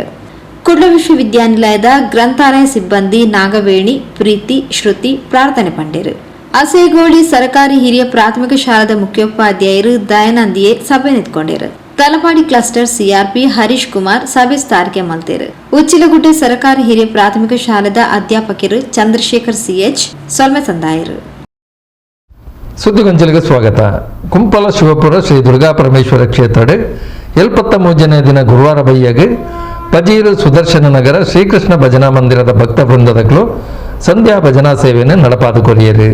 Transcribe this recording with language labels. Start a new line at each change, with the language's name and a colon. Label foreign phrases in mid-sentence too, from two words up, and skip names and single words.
Tulu: ಕುಡ್ಲ ವಿಶ್ವವಿದ್ಯಾನಿಲಯದ ಗ್ರಂಥಾಲಯ ಸಿಬ್ಬಂದಿ ನಾಗವೇಣಿ, ಪ್ರೀತಿ, ಶ್ರುತಿ ಪ್ರಾರ್ಥನೆ ಪಂಡಿರು. ಅಸೇಗೋಳಿ ಸರ್ಕಾರಿ ಹಿರಿಯ ಪ್ರಾಥಮಿಕ ಶಾಲಾ ಮುಖ್ಯೋಪಾಧ್ಯಾಯರು ದಯಾನಂದಿಯೇ ಸಭೆ ನಿಂತ್ಕೊಂಡಿರು. ತಲಪಾಡಿ ಕ್ಲಸ್ಟರ್ ಸಿಆರ್ಪಿ ಹರೀಶ್ ಕುಮಾರ್ ಸಭೆ ಸ್ಥಾರಿಕೆ ಮಲ್ತೇರು. ಉಚ್ಚಿಲಗುಡ್ಡೆ ಸರ್ಕಾರಿ ಹಿರಿಯ ಪ್ರಾಥಮಿಕ ಶಾಲಾ ಅಧ್ಯಾಪಕರು ಚಂದ್ರಶೇಖರ್ ಸಿಎಚ್ ಸೊಲ್ಮೆ ತಂದಾಯರು.
Kannada: ಸುದ್ದಿಗೊಂಚಲಿಗೆ ಸ್ವಾಗತ.
Tulu: ಕುಂಪಲ ಶಿವಪುರ ಶ್ರೀ ದುರ್ಗಾ ಪರಮೇಶ್ವರ ಕ್ಷೇತ್ರ 73ನೇ ದಿನ ಗುರುವಾರ ಬೈಯಗೆ ಪಜೀರು ಸುದರ್ಶನ ನಗರ ಶ್ರೀಕೃಷ್ಣ ಭಜನಾ ಮಂದಿರದ ಭಕ್ತ ವೃಂದದಗಳು ಸಂಧ್ಯಾ ಭಜನಾ ಸೇವೆಯನ್ನು ನಡಪಾದು ಕೊರಿಯರು.